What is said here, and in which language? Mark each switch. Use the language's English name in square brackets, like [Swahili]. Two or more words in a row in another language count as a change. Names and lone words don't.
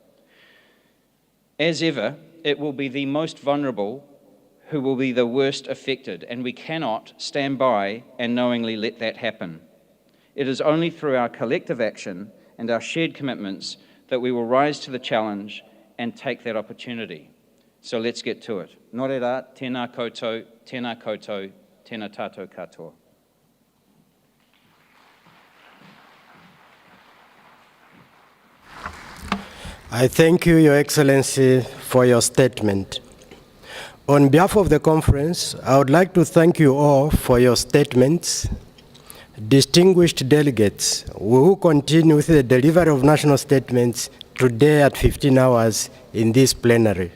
[English] As ever, it will be the most vulnerable who will be the worst affected, and we cannot stand by and knowingly let that happen. It is only through our collective action and our shared commitments that we will rise to the challenge and take that opportunity. So let's get to it. [Māori] Nō reira, tēnā koutou, tēnā tātou katoa. [English] I thank you, Your Excellency, for your statement. On behalf of the conference, I would like to thank you all for your statements. Distinguished delegates, we will continue with the delivery of national statements today at 15 hours in this plenary.